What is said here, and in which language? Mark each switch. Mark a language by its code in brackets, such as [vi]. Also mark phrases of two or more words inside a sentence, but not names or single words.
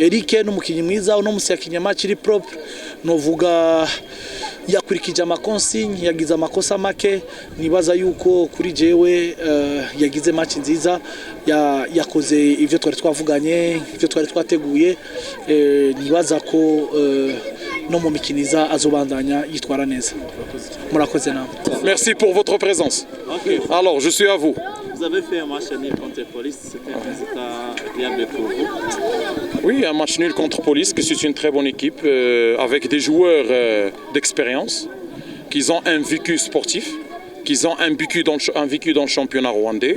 [rn] Eric n'umukinyi mwiza, uno musi yakinye match iri propre, novuga yakurikije amakonsigne, yagize amakosa make. Nibaza yuko kuri jewe yagize match nziza, yakoze ivyo twari twavuganye, ivyo twari twateguye. Nibaza ko no mu mikiniza azobandanya yitwara neza. Murakoze nawe. [fr] Merci pour votre présence. Okay. Alors, je suis à vous. Vous avez fait un match nul contre Police, c'était un résultat agréable pour vous? Oui, un match nul contre Police, que c'est une très bonne équipe, avec des joueurs d'expérience, qui ont un vécu sportif, qui ont un vécu dans le championnat rwandais.